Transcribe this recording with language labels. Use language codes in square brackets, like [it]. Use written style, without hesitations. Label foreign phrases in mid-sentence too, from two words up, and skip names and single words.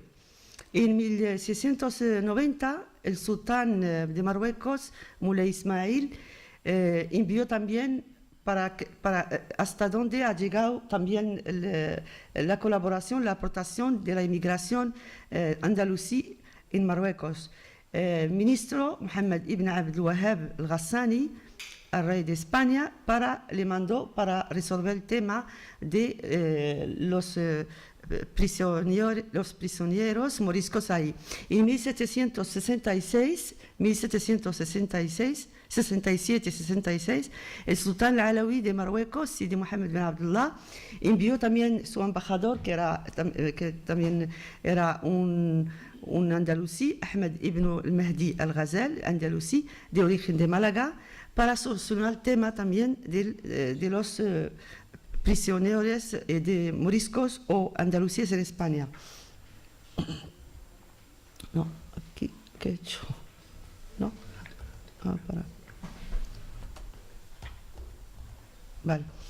[es] En 1690, el sultán de Marruecos, Moulay Ismail, envió también hasta donde ha llegado también la colaboración, la aportación de la inmigración andalusí en Marruecos. El ministro Mohamed ibn Abdel Wahhab al-Ghassani al rey de España le mandó para resolver el tema de los prisioneros moriscos ahí. En 67-66, el sultán alawi de Marruecos, Sidi Mohammed bin Abdullah, envió también su embajador, que también era un andalusí, Ahmed ibn al-Mahdi al-Ghazal, andalusí, de origen de Málaga, para solucionar el tema también de los prisioneros de moriscos o andalusíes en España. No, aquí, ¿qué he hecho? No, para. Vale.